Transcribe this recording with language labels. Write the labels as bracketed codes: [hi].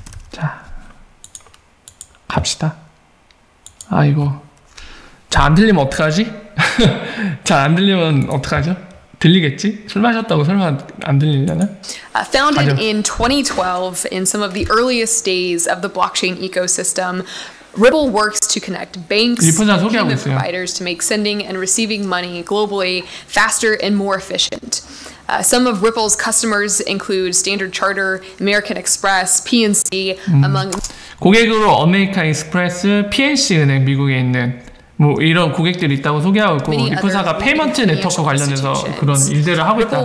[ko] 자 갑시다. 이거 잘 안 들리면 어떡하지? 잘 안 들리면 어떡하죠? 들리겠지? 술 마셨다고 설마 안 들리려나? [en] Founded in 2012, in some of the earliest days of the blockchain ecosystem, Ripple works to connect banks and payment providers to make sending and receiving money globally faster and more efficient. Some of Ripple's customers include Standard Chartered, American Express, PNC, among [ko] 고객으로 아메리칸 익스프레스, PNC 은행 미국에 있는 뭐 이런 고객들이 있다고 소개하고 있고 리플사가 페이먼트 네트워크 관련해서 그런 일들을 하고 있다.